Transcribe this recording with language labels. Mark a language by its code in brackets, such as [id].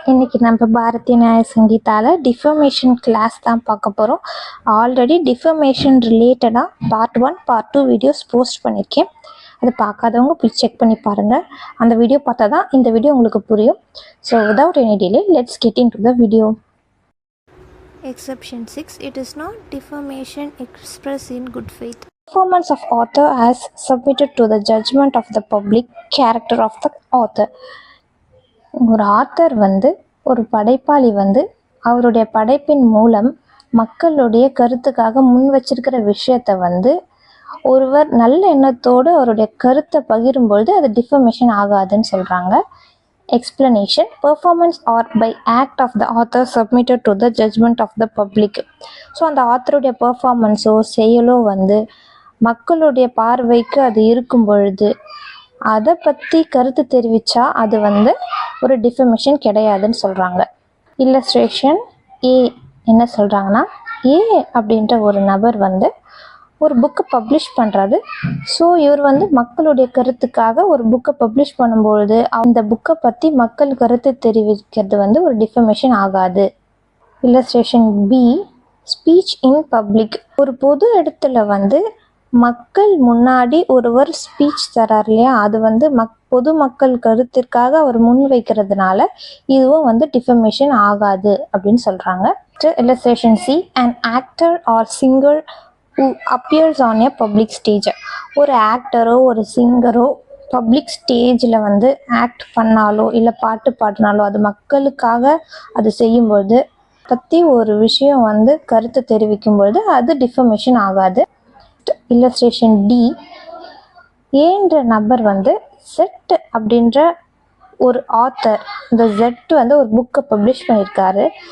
[ta] இன்றைக்கி நம்ம பாரதிய நியாய சங்கீதாவில் டிஃபர்மேஷன் கிளாஸ் தான் பார்க்க போகிறோம். ஆல்ரெடி டிஃபர்மேஷன் ரிலேட்டடாக பார்ட் 1 பார்ட் 2 வீடியோஸ் போஸ்ட் பண்ணியிருக்கேன். அது பார்க்காதவங்க போய் செக் பண்ணி பாருங்கள். அந்த வீடியோ பார்த்தா தான் இந்த வீடியோ உங்களுக்கு புரியும். [en] So without any delay let's get into the video. Exception 6. It is not defamation expressed in good faith. Performance of author as submitted to the judgment of the public character of the author. [ta] ஒரு author ஒரு படைப்பாளி அவருடைய படைப்பின் மூலம் மக்களுடைய கருத்துக்காக முன் வச்சிருக்கிற விஷயத்த ஒருவர் நல்ல எண்ணத்தோடு அவருடைய கருத்தை பகிரும்பொழுது அது டிஃபர்மேஷன் ஆகாதுன்னு சொல்கிறாங்க. [en] Explanation: performance or by act of the author submitted to the judgment of the public. [ta] So அந்த ஆத்தருடைய பெர்ஃபார்மன்ஸோ செயலோ மக்களுடைய பார்வைக்கு அது இருக்கும் பொழுது அதை பற்றி கருத்து தெரிவித்தா அது ஒரு டிஃபர்மேஷன் கிடையாதுன்னு சொல்கிறாங்க. இல்லஸ்ட்ரேஷன் ஏ என்ன சொல்கிறாங்கன்னா, ஏ அப்படின்ற ஒரு நபர் ஒரு புக்கை பப்ளிஷ் பண்ணுறாரு. ஸோ இவர் மக்களுடைய கருத்துக்காக ஒரு புக்கை பப்ளிஷ் பண்ணும்பொழுது அந்த புக்கை பற்றி மக்கள் கருத்து தெரிவிக்கிறது ஒரு டிஃபர்மேஷன் ஆகாது. [en] Illustration B, speech in public. [ta] ஒரு பொது இடத்துல மக்கள் முன்னாடி ஒருவர் ஸ்பீச் தரார் இல்லையா, அது பொதுமக்கள் கருத்திற்காக அவர் முன் வைக்கிறதுனால இதுவும் டிஃபர்மேஷன் ஆகாது அப்படின்னு சொல்கிறாங்க. Illustration C, [en] an actor or singer who appears on a public stage. [ta] ஒரு ஆக்டரோ ஒரு சிங்கரோ பப்ளிக் ஸ்டேஜில் ஆக்ட் பண்ணாலோ இல்லை பாட்டு பாடினாலோ அது மக்களுக்காக அது செய்யும்பொழுது பற்றி ஒரு விஷயம் கருத்து தெரிவிக்கும்பொழுது அது டிஃபர்மேஷன் ஆகாது. இல்லஸ்ட்ரேஷன் டி, ஏன்ற நபர் செட் அப்படின்ற ஒரு ஆத்தர், இந்த ஜெட் ஒரு புக்கை பப்ளிஷ் பண்ணியிருக்காரு.